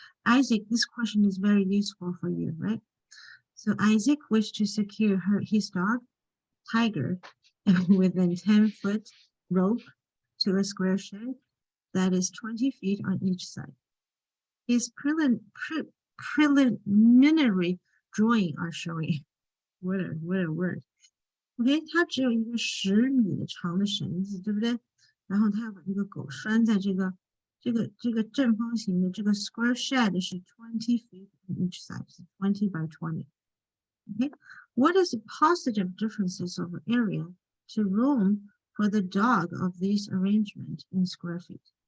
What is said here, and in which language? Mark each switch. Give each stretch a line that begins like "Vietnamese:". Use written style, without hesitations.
English: Isaac, this question is very useful for you, right? So Isaac wished to secure his dog, Tiger, within 10-foot rope to a square shed that is 20 feet on each side. His preliminary drawing are showing. What a word.
Chinese: OK， 它只有一个10米长的绳子，对不对？然后它要把这个狗拴在这个正方形的这个 square shed 是
English: 20 feet on each side, 20 by 20. Okay, what is the positive differences of area to room for the dog of this arrangement in square feet?